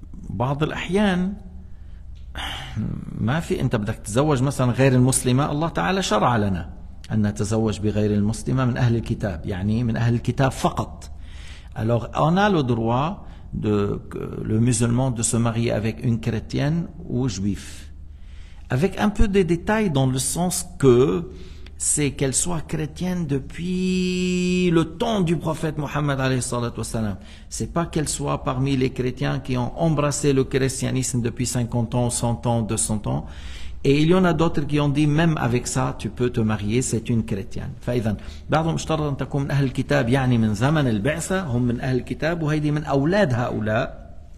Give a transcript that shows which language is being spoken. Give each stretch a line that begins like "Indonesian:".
Arabic: بعض الأحيان ما في أنت بدك تتزوج مثلا غير المسلمة، الله تعالى شرع لنا أن نتزوج بغير المسلمة من أهل الكتاب يعني من أهل الكتاب فقط.
French: Alors on a le droit le musulman de se marier avec une chrétienne ou juif, avec un peu de détails dans le sens que c'est qu'elle soit chrétienne depuis le temps du prophète Mohammed alayhi salatu wassalam. C'est pas qu'elle soit parmi les chrétiens qui ont embrassé le christianisme depuis 50 ans, 100 ans, 200 ans. Et il y en a d'autres qui ont dit même avec ça tu peux te marier, c'est une chrétienne.
Arabic: فإذا بعضهم اشترط أن تكون من أهل الكتاب يعني من زمن البعثة هم من أهل الكتاب وهيدي من أولاد هؤلاء.